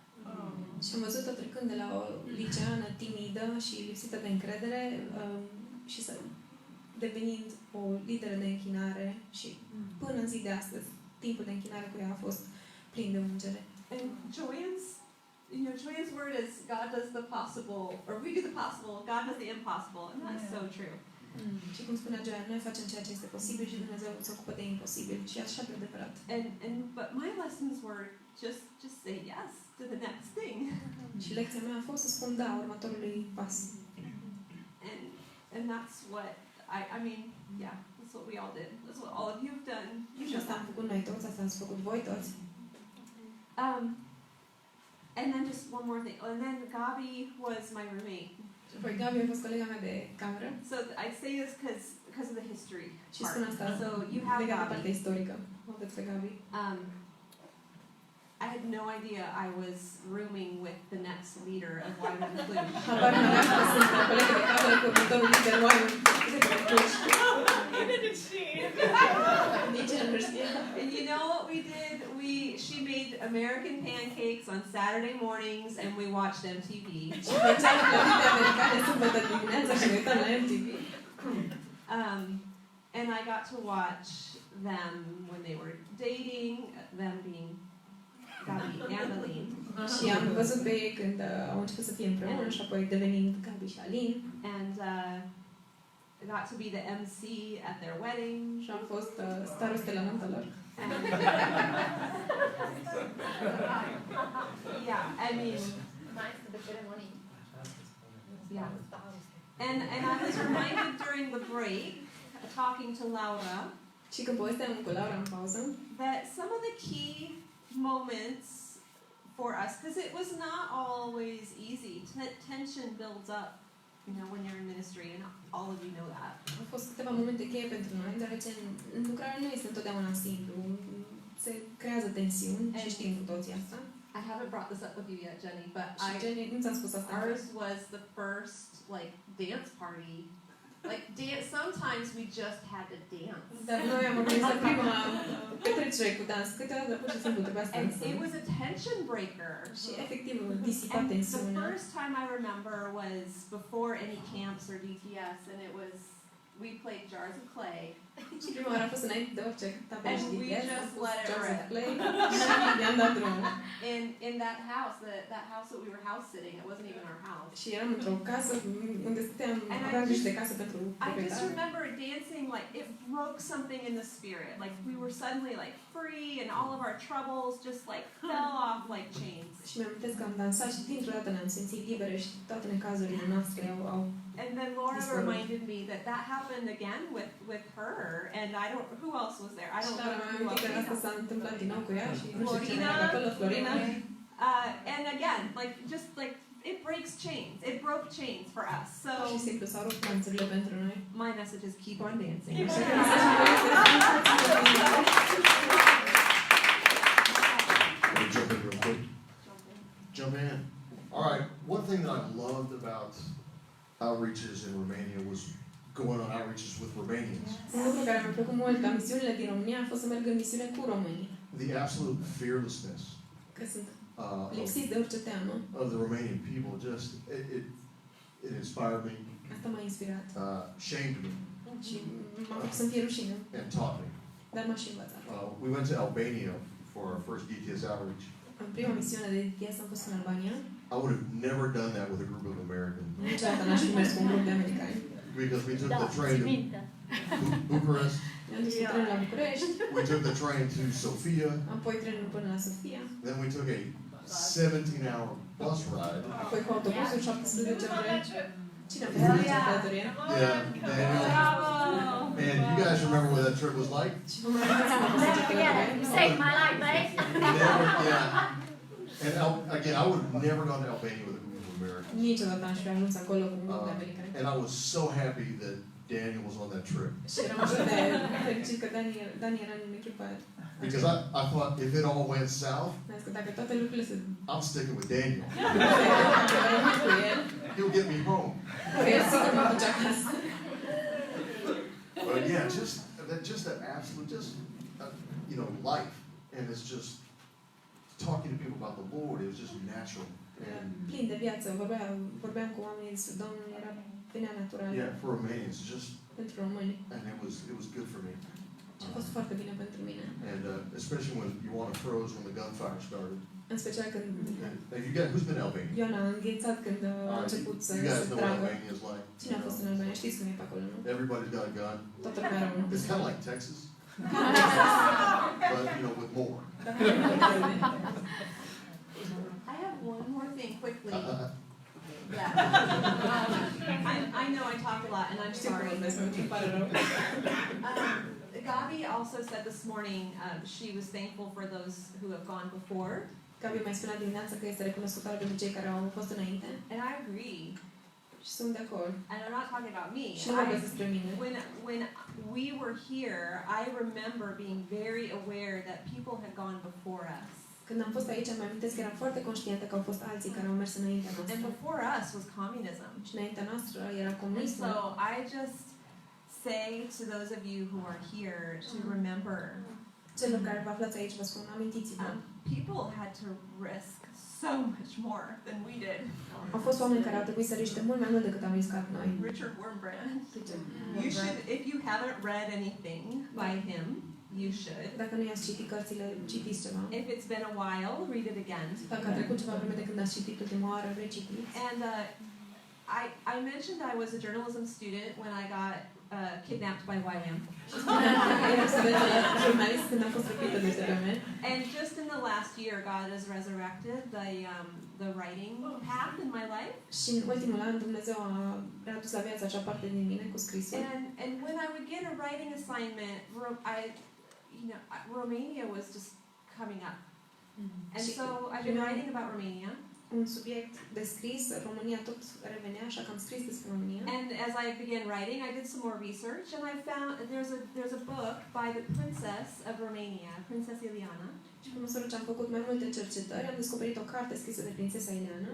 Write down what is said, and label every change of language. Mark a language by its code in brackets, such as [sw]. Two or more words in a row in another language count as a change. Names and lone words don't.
[ro] Și am văzut-o trecând de la o liceană timidă și lipsită de încredere și să devenind o lideră de închinare și până în zi de astăzi, timpul de închinare cu ea a fost plin de ungere. [en] And Joanne's word is God does the possible, or we do the possible, God does the impossible, and that is so true. [ro] Și cum spunea Joanne, noi facem ceea ce este posibil și Dumnezeu se ocupă de imposibil și așa de adevărat. [en] But my lessons were just say yes to the next thing. [ro] Și lecția mea a fost să spun da următorului pas. [en] And that's what I mean, yeah, that's what we all did. That's what all of you have done. [ro] Și asta am făcut noi toți, asta ați făcut voi toți. [en] And then just one more thing. And then Gabi was my roommate. [ro] Apoi Gabi a fost colega mea de cameră. [en] So I say this because of the history. [ro] Și spun asta [en] so you have [ro] legat de Gabi. partea istorică. O aveți pe Gabi. [en] I had no idea I was rooming with the next leader of YWAM Cluj. [ro] Habar n-aveam că sunt colegă de cameră cu următorul lider YWAM Cluj. Nici el nu știa. [en] And you know what we did? She made American pancakes on Saturday mornings, and we watched MTV. [ro] Și făceam clădite americane sâmbătă dimineața și ne uitam la MTV. [en] And I got to watch them when they were dating, them being Gabi and Aline. [ro] Și am văzut pe ei când au început să fie împreună și apoi devenind Gabi și Alin. [en] And I got to be the MC at their wedding. [ro] Și am fost staroste la nuntă lor. [en] Yeah, I mean, yeah. And I was reminded during the break, talking to Laura, [ro] și când povesteam cu Laura în pauză, [en] that some of the key moments for us, because it was not always easy. Tension builds up, you know, when you're in ministry, and all of you know that. [ro] Au fost câteva momente cheie pentru noi, deoarece lucrarea nu este întotdeauna simplu. Se creează tensiuni și știm cu toții asta. [en] I haven't brought this up with you yet, Jenny, but [ro] Jenny, nu ți-am spus asta. [en] Ours was the first like dance party. Like dance. Sometimes we just had to dance. [ro] Dar noi am organizat prima petrecere cu dans. Câteodată pur și simplu trebuia să dansăm. [en] It was a tension breaker. [ro] Și efectiv disipa tensiunea. [en] The first time I remember was before any camps or DTS, and it was we played Jars of Clay. [ro] Și prima oară a fost înainte de orice tabel și DTS. [en] just let it [ro] Jars of [en] rip. [ro] Clay și i-am dat drumul. [en] In that house, that house that we were house sitting, it wasn't even our house. [ro] Și eram într-o casă unde stăteam, aveam grijă de casă pentru [en] I just [ro] proprietar. [en] remember dancing like it broke something in the spirit. Like we were suddenly like free, and all of our troubles just like fell off like chains. [ro] Și mi-am amintesc că am dansat și dintr-o dată ne-am simțit libere și toate necazurile noastre au [en] And then Laura reminded me that happened again with her, and I don't. Who else was there? I don't know who else. [ro] Asta s-a întâmplat din nou cu ea și nu știu cine Florina. era acolo, Florina. [en] And again, like just like it breaks chains. It broke chains for us. So [ro] Și simplu s-au rupt lanțurile pentru noi. [en] my message is keep on dancing. Jump in real quick. Jump in. All right. One thing that I loved about outreaches in Romania was going on outreaches with Romanians. [ro] Un lucru care mi-a plăcut mult la misiunile din România a fost să merg în misiune cu românii. [en] The absolute fearlessness [ro] Că sunt [en] of [ro] lipsiți de orice teamă. [en] the Romanian people just it inspired me, [ro] Asta m-a inspirat. [en] shamed me, [ro] Și m-a făcut să-mi fie rușine. [en] and taught me. [ro] Dar m-a și învățat. [en] We went to Albania for our first DTS outreach. [ro] În prima misiune de DTS am fost în Albania. [en] I would have never done that with a group of Americans [ro] Niciodată n-aș fi mers cu un grup de americani. [en] because we took the train to Bucharest. [ro] Ne-am dus cu trenul la București, [en] We took the train to Sofia. [ro] apoi trenul până la Sofia, [en] Then we took a 17-hour bus ride. [ro] apoi cu autobuzul 17 ore. Cine a fost în acea călătorie? [en] Yeah, Daniel. Man, you guys remember what that trip was like? [ro] Și vă mai amintiți cum a fost acea călătorie? [en] Saved my life, mate. Never, yeah. And again, I would have never gone to Albania with a group of Americans. [ro] Niciodată n-aș fi ajuns acolo cu un grup de americani. [en] And I was so happy that Daniel was on that trip. [ro] Și eram așa de fericit că Dani era în echipa aia. [en] Because I thought if it all went south, [ro] Mi-a zis că dacă toate lucrurile se [en] I'm sticking with Daniel. [ro] rămân cu el, [en] He'll get me home. [ro] el sigur mă duce acasă. [en] But yeah, just that absolute, life. And it's just talking to people about the Lord. It was just natural. [ro] Era [en] And [ro] plin de viață, vorbeam cu oamenii despre Domnul, era venea natural [en] yeah, for Romanians, just [ro] pentru români. [en] and it was good for me. [ro] Și a fost foarte bine pentru mine. [en] And especially when YWAM froze when the gunfire started. [ro] În special când [en] Have you guys, who's been in Albania? [ro] Ioana a înghețat când a început să [en] You guys [ro] se [en] know what [ro] tragă. [en] Albania is like. [ro] Cine a fost în Albania? Știți cum e pe acolo, nu? [en] Everybody's got a gun. [ro] Toată lumea are unul. [en] It's kind of like Texas, but with more. I have one more thing quickly. Uh-huh. Yeah. I know I talk a lot, and I'm [ro] Știu cum [en] sorry. [ro] vorbesc, îmi pare rău. [en] Gabi also said this morning she was thankful for those who have gone before, [ro] Gabi mai spunea dimineața că este recunoscătoare pentru cei care au fost înainte. [en] and I agree. [ro] Și sunt de acord. [en] And I'm not talking about me. [ro] Și nu vorbesc despre mine. [en] When we were here, I remember being very aware that people had gone before us. [ro] Când am fost aici, îmi amintesc că eram foarte conștientă că au fost alții care au mers înaintea noastră. [en] And before us was communism. [ro] Și înaintea noastră era [en] And [ro] comunismul. [en] so I just say to those of you who are here to remember, [ro] Celor care vă aflați aici, vă spun, amintiți-vă. [en] people had to risk so much more than we did. [ro] Au fost oameni care au trebuit să riște mult mai mult decât am riscat noi. [en] Richard Wurmbrand. You should, if you haven't read anything by him, you should. [ro] Dacă nu i-ați citit cărțile, citiți ceva. [en] If it's been a while, read it again. [ro] Dacă a trecut ceva vreme de când ați citit ultima oară, recitiți. [en] And I mentioned I was a journalism student when I got kidnapped by YWAM. [ro] Eram student jurnalist când am fost răpită de TVM. [en] And just in the last year, God has resurrected the writing path in my life. [ro] Și în ultimul an Dumnezeu a readus la viață acea parte din mine cu scrisul. [en] And when I would get a writing assignment, Romania was just coming up. And so I've been writing about Romania. [ro] Un subiect de scris, România tot revenea, așa că am scris despre România. [en] And as I began writing, I did some more research, and I found there's a book by the Princess of Romania, Princess Ileana. [ro] Și pe măsură ce am făcut mai multe cercetări, am descoperit o carte scrisă de prințesa Ileana,